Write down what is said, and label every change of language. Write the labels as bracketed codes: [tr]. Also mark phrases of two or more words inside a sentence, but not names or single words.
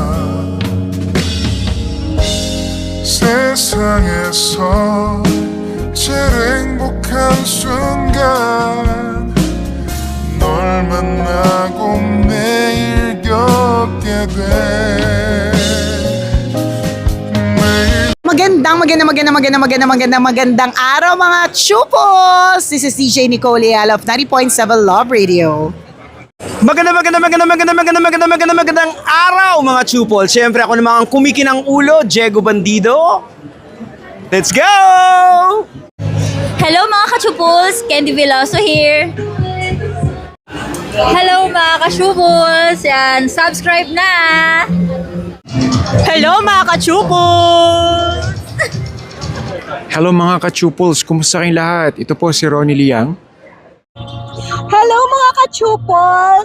[ko] 세상에서 제일 행복한 순간 널 만나고 매일 겪게 돼. 매일 [tl] Magandang araw mga chupos! [en] This is DJ Nicole Leal of 90.7 Love Radio. [tl] Magandang araw mga chupol. Siyempre ako naman ang kumikinang ulo, Diego Bandido. [en] Let's go! [tl] Hello mga ka-chupuls! Candy Veloso here! Hello mga ka-chupuls! Yan, subscribe na! Hello mga ka-chupol! Hello mga ka-chuples, kumusta kayong lahat? Ito po si Ronnie Liang. Hello mga ka-chupos!